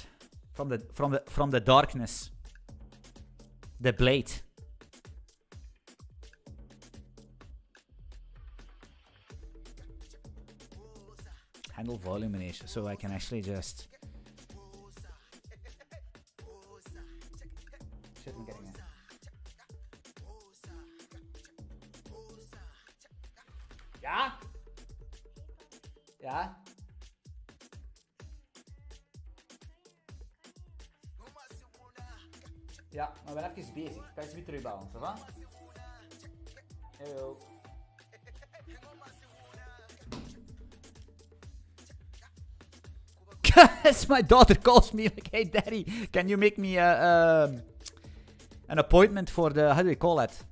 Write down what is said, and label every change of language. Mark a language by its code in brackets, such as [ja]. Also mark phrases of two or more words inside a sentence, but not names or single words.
[en] From the darkness. The blade. Handle volume manage, so I can actually just. Shit, I'm getting it. [nl] Ja? Ja? Ja, maar ik ben even bezig. Kan je eens weer terugbouwen, [fr] ça va? [en] Hello. As my daughter calls me like, hey daddy, can you make me an appointment for the, how do you call that?